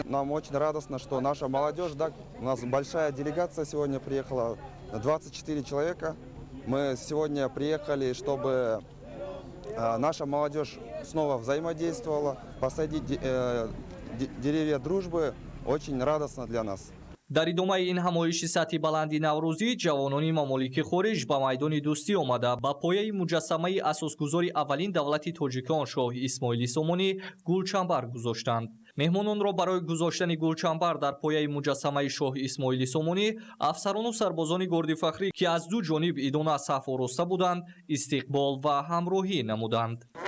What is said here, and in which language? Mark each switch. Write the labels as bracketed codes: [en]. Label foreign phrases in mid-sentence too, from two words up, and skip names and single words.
[ru] Нам очень радостно, что наша молодежь, да, у нас большая делегация сегодня приехала, 24 человека. Мы сегодня приехали, чтобы наша молодежь снова взаимодействовала, посадить деревья дружбы очень радостно для нас. [tg] дар идомаи ин ҳамоиши сатҳи баланди наврӯзӣ ҷавонони мамолики хориҷ ба майдони дӯстӣ омада ба пояи муҷассамаи асосгузори аввалин давлати тоҷикон шоҳ Исмоили Сомонӣ гулчанбар гузоштанд. меҳмононро барои гузоштани гулчанбар дар пояи муҷассамаи шоҳ Исмоили Сомонӣ афсарону сарбозони горди фахрӣ ки аз ду ҷониб идона саф ороста буданд, истиқбол ва ҳамроҳӣ намуданд.